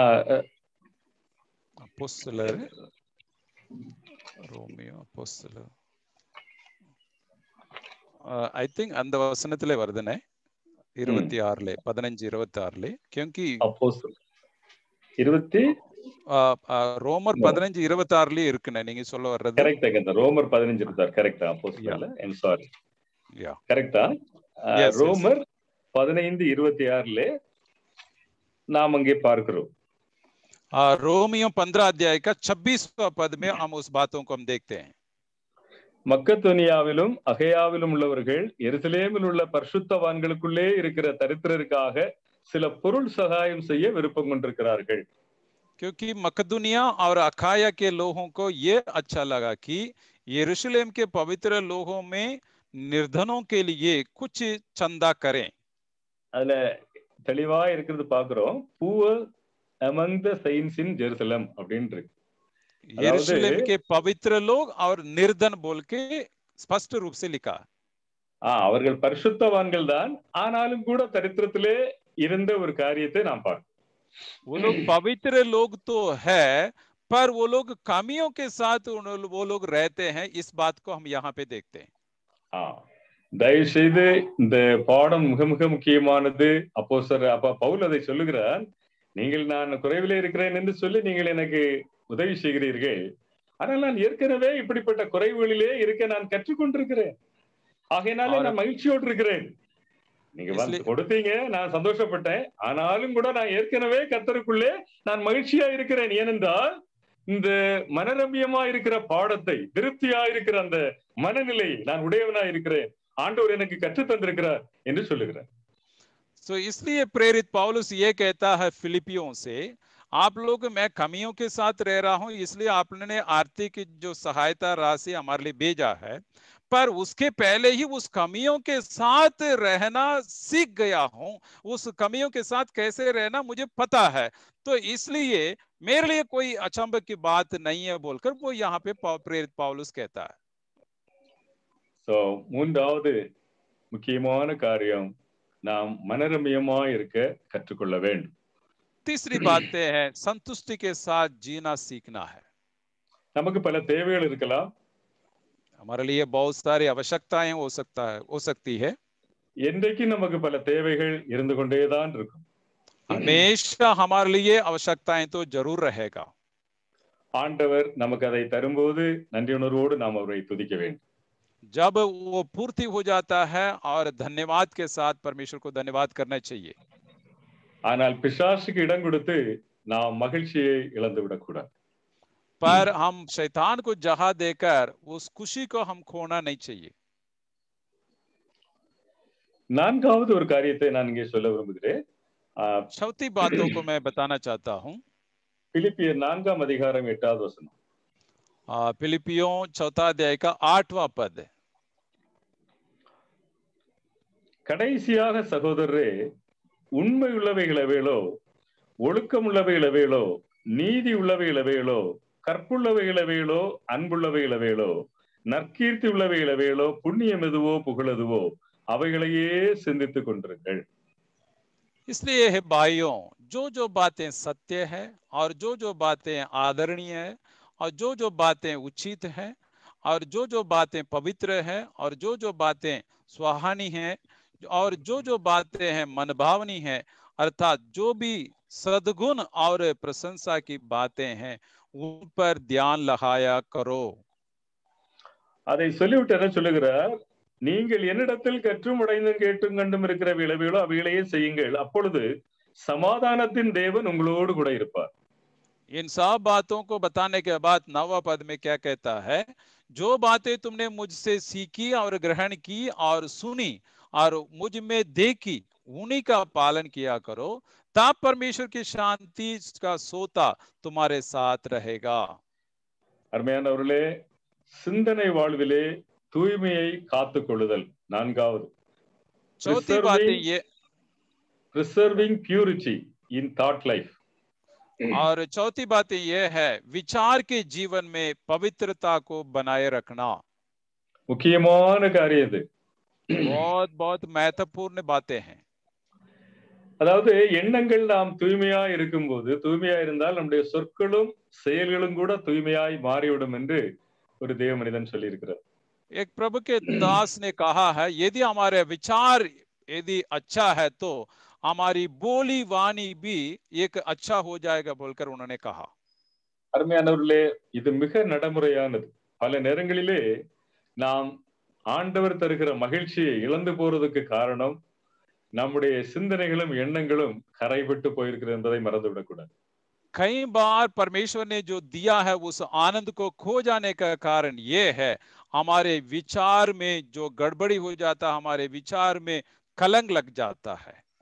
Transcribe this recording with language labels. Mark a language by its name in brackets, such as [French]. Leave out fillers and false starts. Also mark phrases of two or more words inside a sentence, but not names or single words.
[Tamil] ரோமியோ அப்போஸ்தலர் [English] I think [Tamil] அந்த வசனத்திலே வருதுனே 26 15-26 क्योंकि ரோமர் 15-26 இருக்குனே நீங்க சொல்ல வர்றது. கரெக்ட்டா, ரோமர் 15-26 கரெக்ட்டா? அப்போஸ்தலர், [English] I am sorry, யா [Tamil] கரெக்ட்டா? ரோமர் 15:26 நாம் அங்கே பார்க்கிறோம். [Hindi] रोमियो 15 अध्याय का 26वां पद में हम उस बातों को हम देखते हैं। [Tamil] மக்கதோனியாவிலும் அகேயாவிலும் உள்ளவர்கள் எருசலேமில் உள்ள பரிசுத்தவான்களுக்குள்ளே இருக்கிற தரித்திரருக்காக சில பொருள் சகாயம் செய்ய விருப்பம் கொண்டிருக்கிறார்கள். [Hindi] क्योंकि मकदूनिया और अखाया के लोगों को ये अच्छा लगा कि यरूशलेम के पवित्र लोगों में निर्धनों के लिए कुछ चंदा करें। [Tamil] அதுல தெளிவா இருக்கிறது பார்க்கிறோம். [English] poor among the saints in Jerusalem அப்படின்று. [Hindi] यरूशलेम के पवित्र लोग और निर्धन बोल के स्पष्ट रूप से लिखा। [Tamil] அவர்கள் பரிசுத்தவான்கள் தான், ஆனாலும் கூட தரித்திரத்திலே இருந்த ஒரு காரியத்தை நாம் பார்க்கிறோம். [Hindi] वो लोग पवित्र लोग तो है, पर वो लोग कमियों के साथ वो लोग रहते हैं, इस बात को हम यहाँ पे देखते हैं। [Tamil] தயவு செய்து இந்த பாடம் மிக மிக முக்கியமானது. அப்போஸ்தலர் பவுல் அதை சொல்லுகிறார், நீங்கள் நான் குறைவிலே இருக்கிறேன் என்று சொல்லி நீங்கள் எனக்கு உதவி செய்கிறீர்கள், ஆனால் நான் ஏற்கனவே இப்படிப்பட்ட குறைவுகளிலே இருக்க நான் கற்றுக்கொண்டிருக்கிறேன், ஆகையினாலே நான் மகிழ்ச்சியோடு இருக்கிறேன். நீங்க வந்து கொடுத்தீங்க, நான் சந்தோஷப்பட்டேன், ஆனாலும் கூட நான் ஏற்கனவே கர்த்தருக்குள்ளே நான் மகிழ்ச்சியா இருக்கிறேன். ஏனென்றால் இந்த மனரம்யமா இருக்கிற பாடத்தை, திருப்தியா இருக்கிற அந்த மனநிலை நான் உடையவனா இருக்கிறேன், ஆண்டவர் எனக்கு கற்றுத் தந்திருக்கிறார் என்று சொல்லுகிறார். [Hindi] तो इसलिए प्रेरित पौलुस ये कहता है फिलिपियों से, आप लोग मैं कमियों के साथ रह रहा हूं, इसलिए आपने आर्थिक जो सहायता राशि हमारे लिए भेजा है, पर उसके पहले ही उस कमियों के साथ रहना सीख गया हूं, उस कमियों के साथ कैसे रहना मुझे पता है, तो इसलिए मेरे लिए कोई अचंभे की बात नहीं है बोलकर वो यहाँ पे प्रेरित पौलुस कहता है। [Tamil] மூன்றாவது முக்கியமான காரியம், நாம் மனரம்யமா இருக்க கற்றுக்கொள்ள வேண்டும். [Hindi] तीसरी बात है संतुष्टि के साथ जीना सीखना है। [Tamil] நமக்கு பல தேவைகள் இருக்கலாம், [Hindi] हमारे लिए बहुत सारी आवश्यकताएं हो सकती है। [Tamil] என்றைக்கு நமக்கு பல தேவைகள் இருந்து கொண்டேதான் இருக்கும். [Hindi] हमेशा हमारे लिए आवश्यकताएं तो जरूर रहेगा। [Tamil] ஆண்டவர் நமக்கு அதை தரும்போது நன்றியுணர்வோடு நாம் அவரை துதிக்க வேண்டும். [Hindi] जब वो पूर्ति हो जाता है और धन्यवाद के साथ परमेश्वर को धन्यवाद करना चाहिए। [Tamil] ஆனால் பிசாசுக்கு இடம் கொடுத்து நாம் மகிழ்ச்சியை இழந்து விடக்கூடாது. [Hindi] पर हम शैतान को जगह देकर उस खुशी को हम खोना नहीं चाहिए। [Tamil] நான்காவது ஒரு காரியத்தை நான் இங்கே சொல்ல விரும்புகிறேன். [Hindi] चौथी बातों को मैं बताना चाहता हूँ। [Tamil] பிலிப்பியர் 4ஆம் அதிகாரம் 8வது வசனம். [Hindi] फिलिपियों 4 अध्याय का 8वां पद। [Tamil] கடைசியாக சகோதரரே, உண்மை உள்ளவைகளவேளோ, ஒழுக்கம் உள்ளவைகளவேளோ, நீதி உள்ளவைகளவேளோ, கற்புள்ளவைகளவேளோ, அன்புள்ளவைகளவேளோ, நற்கீர்த்தி உள்ளவைகளவேளோ, புண்ணியம் எதுவோ புகழதுவோ அவைகளையே சிந்தித்துக் கொண்டிருங்கள். [Hindi] इसलिए है भाइयों, जो बातें सत्य है और जो बातें आदरणीय है और जो बातें उचित है और जो बातें पवित्र है और जो बातें सुहानी है और जो बातें हैं मनभावनी है, अर्थात जो भी सद्गुण और प्रशंसा की बातें हैं उन पर ध्यान लगाया करो। [Tamil] அதை சொல்லிவிட்டு என்ன சொல்லுகிறார்? நீங்கள் என்னிடத்தில் கற்றும் அடைந்தும் கேட்டும் கண்டும் இருக்கிற விளைவுகளோ அவைகளையே செய்யுங்கள், அப்பொழுது சமாதானத்தின் தேவன் உங்களோடு கூட இருப்பார். [Hindi] इन सब बातों को बताने के बाद 9वां पद में क्या कहता है? जो बातें तुमने मुझसे सीखी और ग्रहण की और सुनी और मुझ में देखी उन्हीं का पालन किया करो, तब परमेश्वर की शांति का सोता तुम्हारे साथ रहेगा। [Tamil] அருமையானவர்களே, சிந்தனை வாழ்விலே தூய்மையை காத்துக் கொள்ளுதல் நான்காவது. [Hindi] चौथी बातें ये [English] preserving purity in thought life. [Hindi] और चौथी बात यह है विचार के जीवन में पवित्रता को बनाए रखना। [Tamil] முக்கியமான காரியம் இது. [Hindi] बहुत बहुत महत्वपूर्ण बातें हैं। [Tamil] அதாவது எண்ணங்கள் நாம் தூய்மையா இருக்கும்போது, தூய்மையா இருந்தால் நம்முடைய சொற்களும் செயல்களும் கூட தூய்மையாய் மாறிவிடும் என்று ஒரு தேவ மனிதன் சொல்லி இருக்கிறார். [Hindi] एक प्रभु के दास ने कहा है, यदि हमारे विचार यदि अच्छा है तो हमारी बोली वाणी भी एक अच्छा हो जाएगा बोलकर उन्होंने कहा। [Tamil] அருமையானவர்களே, இது மிக நடைமுறையானது. பல நேரங்களிலே நாம் ஆண்டவர் தருகிற மகிழ்ச்சியை இழந்து போறதுக்கு காரணம் நம்முடைய சிந்தனைகளும் எண்ணங்களும் கரைபட்டு போயிருக்கிறது என்பதை மறந்துவிடக்கூடாது. [Hindi] कई बार परमेश्वर ने जो दिया है उस आनंद को खो जाने का कारण ये है हमारे विचार में जो गड़बड़ी हो जाता, हमारे विचार में कलंक लग जाता है।